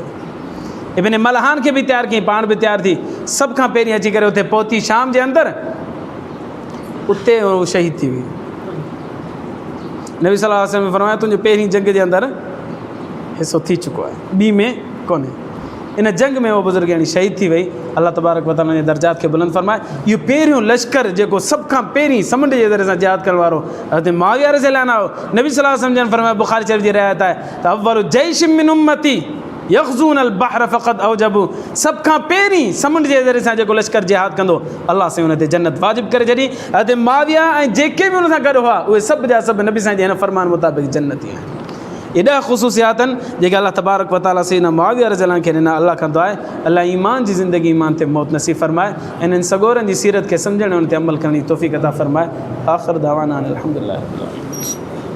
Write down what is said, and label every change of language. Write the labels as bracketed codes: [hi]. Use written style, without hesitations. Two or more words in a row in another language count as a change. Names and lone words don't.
[sd] इब्न मलहान खे बि तयारु कयईं, पाण बि तयारु थी, सभ खां पहिरीं अची करे उते पहुती शाम जे अंदरि। उते उहो शहीद थी वई। नबी [ar] صلى الله عليه وسلم [sd] फरमाया तुंहिंजो पहिरीं जंग जे अंदरि हिसो थी चुको आहे, ॿी में कोन्हे। इन जंग में उहो बुज़ुर्ग यानी शहीद थी वई। अल्लाह [ar] تبارك وتعالى [sd] जे दर्जात खे बुलंद फरमाए। इहो पहिरियों लश्कर जेको सभ खां पहिरीं समुंड जे ज़रिए सां जिहाद करण वारो हज़रत मुआविया [ar] رضي الله عنه [sd] नबी [ar] صلى الله عليه وسلم [sd] जन फरमाया बुखारी शरीफ़ जी रिवायत आहे त [ar] أول جيش من أمتي يغزون البحر فقد أوجبوا. [sd] सभ खां पहिरीं समुंड जे ज़रिए सां जेको लश्कर जिहाद कंदो अलाह साईं हुन ते जन्नत वाजिबु करे छॾी। हज़रत मुआविया ऐं जेके बि हुन सां गॾु हुआ उहे सभु जा सभु नबी साईं जे हिन फरमान मुताबिक़ जन्नती आहिनि। एॾा ख़ुसूसियात आहिनि जेके अल्लाह [ar] تبارك وتعالى [sd] सैयदना मुआविया [ar] رضي الله [sd] खे ॾिना। अल्लाह कंदो आहे अल्लाह ईमान जी ज़िंदगी ईमान ते मौत नसीब फरमाए। इन्हनि सगोरनि जी सीरत खे सम्झण ऐं उन ते अमल करण जी तौफ़ीक़ अता फरमाए। [ar] آخر دعوانا الحمد لله.